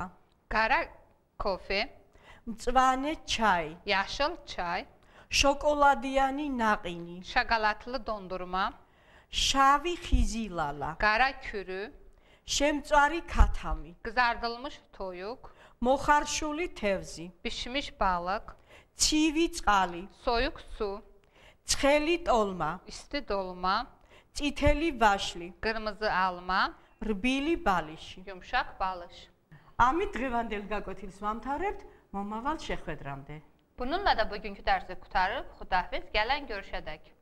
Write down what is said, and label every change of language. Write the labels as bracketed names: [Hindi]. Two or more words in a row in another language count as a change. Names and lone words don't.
[Azerbaijani] qara kofe, [Georgian] მწვანე, ჩაი, [Azerbaijani] yaşıl çay, [Georgian] შოკოლადიანი, ნაყინი, [Azerbaijani] şokoladlı dondurma, [Georgian] შავი, ხიზილალა, [Azerbaijani] qara kürü, [Georgian] შემწვარი, ქათამი, [Azerbaijani] qızardılmış toyuq, [Georgian] მოხარშული, თევზი, [Azerbaijani] pişmiş balıq, [Georgian] ცივი, წყალი, [Azerbaijani] soyuq su, [Georgian] ცხელი, ტოლმა, [Azerbaijani] isti dolma, [Georgian] წითელი, ვაშლი, [Azerbaijani] qırmızı alma, [Georgian] რბილი, ბალიში. [Azerbaijani] yumşaq balış. [Georgian] ამით დღევანდელ გაკვეთილს ვამთავრებთ, მომავალ შეხვედრამდე. [Azerbaijani] Bununla da bugünkü dərsi qurtarıb, xudahafiz, gələn görüşədək.